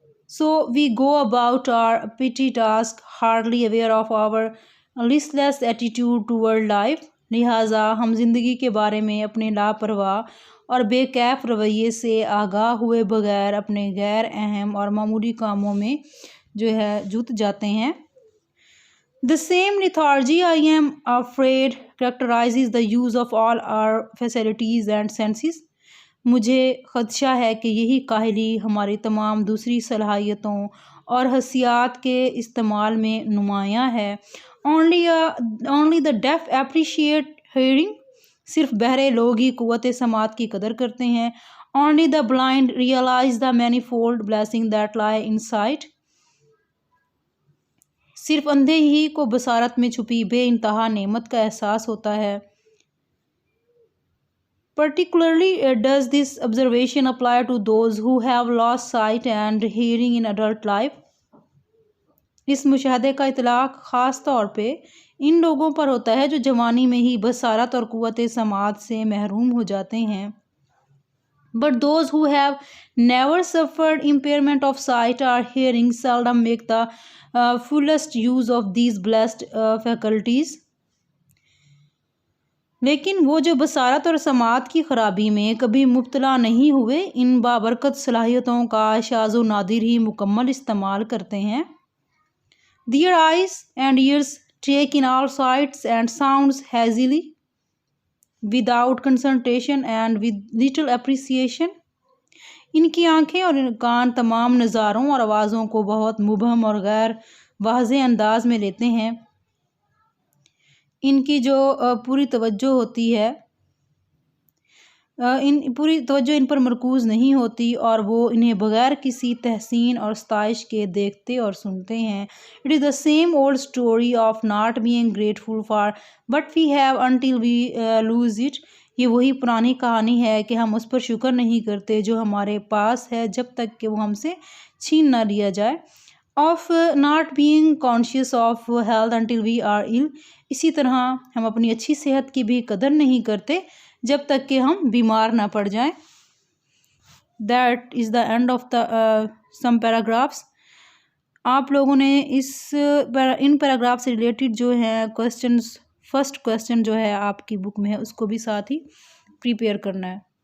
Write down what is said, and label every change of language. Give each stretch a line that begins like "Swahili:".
English: So we go about our petty task, hardly aware of our listless attitude toward life.
Urdu: لہٰذا ہم زندگی کے بارے میں اپنے لاپرواہ اور بے کیف رویے سے آگاہ ہوئے بغیر اپنے غیر اہم اور معمولی کاموں میں جو ہے جت جاتے ہیں.
English: The same lethargy, I am afraid, characterizes the use of all our facilities and senses.
Urdu: مجھے خدشہ ہے کہ یہی کاہلی ہماری تمام دوسری صلاحیتوں اور حسیات کے استعمال میں نمایاں ہے.
English: Only the deaf appreciate hearing.
Urdu: صرف بہرے لوگ ہی قوت سماعت کی قدر کرتے ہیں.
English: Only the blind realize the manifold blessings that lie in sight.
Urdu: صرف اندھے ہی کو بصارت میں چھپی بے انتہا نعمت کا احساس ہوتا ہے.
English: Particularly does this observation apply to those who have lost sight and hearing in adult life.
Urdu: اس مشاہدے کا اطلاق خاص طور پہ ان لوگوں پر ہوتا ہے جو جوانی میں ہی بصارت اور قوت سماعت سے محروم ہو جاتے ہیں.
English: But those who have never suffered impairment of sight or hearing seldom make the fullest use of these blessed faculties.
Urdu: لیکن وہ جو بصارت اور سماعت کی خرابی میں کبھی مبتلا نہیں ہوئے ان بابرکت صلاحیتوں کا شاذ و نادر ہی مکمل استعمال کرتے ہیں.
English: Their eyes and ears take in all sights and sounds hazily, without concentration and with little appreciation.
Urdu: ان کی آنکھیں اور کان تمام نظاروں اور آوازوں کو بہت مبہم اور غیر واضح انداز میں لیتے ہیں. ان کی جو پوری توجہ ہوتی ہے پوری توجہ ان پر مرکوز نہیں ہوتی اور وہ انہیں بغیر کسی تحسین اور ستائش کے دیکھتے اور سنتے ہیں.
English: It is the same old story of not being grateful for what we have until we lose it.
Urdu: یہ وہی پرانی کہانی ہے کہ ہم اس پر شکر نہیں کرتے جو ہمارے پاس ہے جب تک کہ وہ ہم سے چھین نہ لیا جائے.
English: Of not being conscious of health until we are ill.
Urdu: اسی طرح ہم اپنی اچھی صحت کی بھی قدر نہیں کرتے جب تک کہ ہم بیمار نہ پڑ جائیں.
English: That is the end of the some paragraphs.
Urdu: آپ لوگوں نے ان پیراگراف سے ریلیٹڈ جو ہیں
English: questions first question
Urdu: جو ہے آپ کی بک میں ہے اس کو بھی ساتھ ہی پریپیئر کرنا ہے.